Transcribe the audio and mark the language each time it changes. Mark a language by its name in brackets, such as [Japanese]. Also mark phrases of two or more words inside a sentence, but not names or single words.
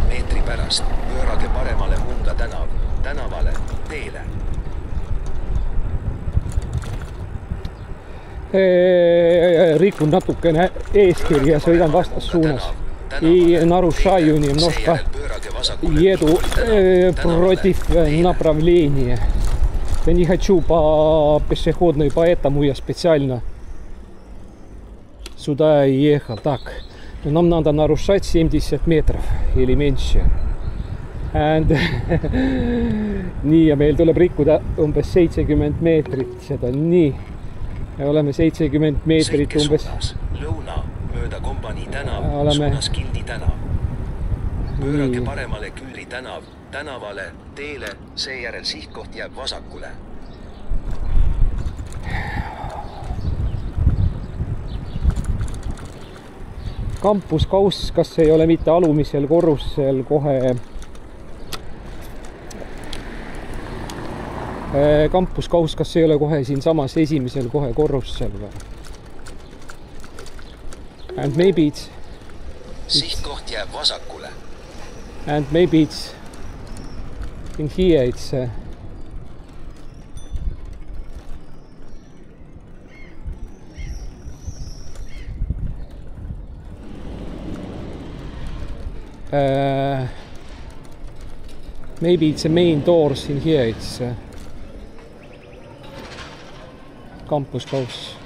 [Estonian] meetri pärast pöörage paremale Munga tänavale, teele. Rikun natukene eeskirja, sõidan vastassuunas. [Russian] И нарушаю немножко еду против направления. Я не хочу по пешеходной, поэтому я специально сюда ехал. Так, нам надо нарушать 70 метров или меньше. [Estonian] And nii, ja meil tuleb rikkuda umbes 70 meetrit seda, nii. Me oleme 70 meetrit umbes. Lõuna mööda Kompanii tänav, suunas Gildi tänav. Pöörake paremale Küüri tänav, tänavale, teele, seejärel sihtkoht jääb vasakule. Kampuskaus, kas ei ole mitte alumisel korrusel kohe Kampuskaus, kas ei ole kohe siin samas esimesel kohe korrusel või? [English] And maybe it's [Estonian] sihtkoht jääb vasakule. [English] And maybe it's in here it's maybe it's a main doors in here, it's Kampuskaus.